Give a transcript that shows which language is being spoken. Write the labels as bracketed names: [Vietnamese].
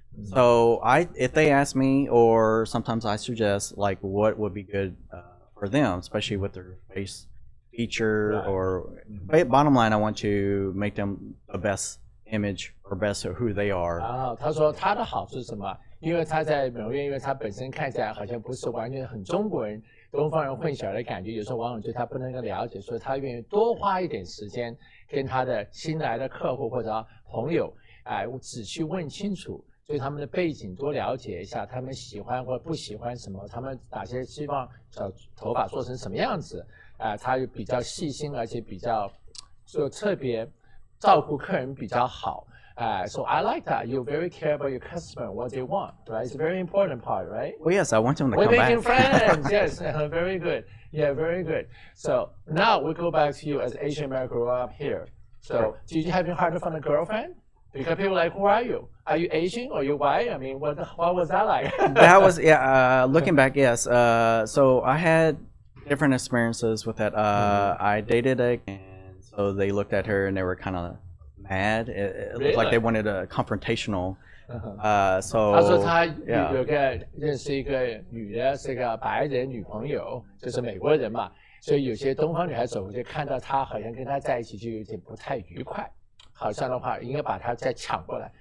[English] So if they ask me, or sometimes I suggest like what would be good for them, especially with their face feature but bottom line, I want to make them the best image or best of who they are. [Chinese] 他说他的好处是什么？因为他在美容院，因为他本身看起来好像不是完全很中国人、东方人混淆的感觉，有时候往往对他不能够了解，所以他愿意多花一点时间跟他的新来的客户或者朋友，仔细问清楚，对他们的背景多了解一下，他们喜欢或不喜欢什么，他们哪些希望头发做成什么样子，他比较细心，而且比较就特别照顾客人比较好。 [English] So I like that. You very care about your customer, what they want, right? It's a very important part, right? Well, yes, I want them to We're come making back. friends. Yes, very good. Yeah, very good. So now we go back to you as Asian American grew up here. So did you have hard to find a girlfriend? Because people are like, who are you? Are you Asian or you white? I mean, what was that like? That was looking back, yes. So I had different experiences with that. I dated and so they looked at her and they were kind of mad. It looked like they wanted a confrontational. So [Chinese] 他说他 [English] yeah. [Chinese] 有个认识一个女的，是个白人女朋友，就是美国人嘛，所以有些东方女孩子我就看到她好像跟他在一起就有点不太愉快。好像的话，应该把他再抢过来。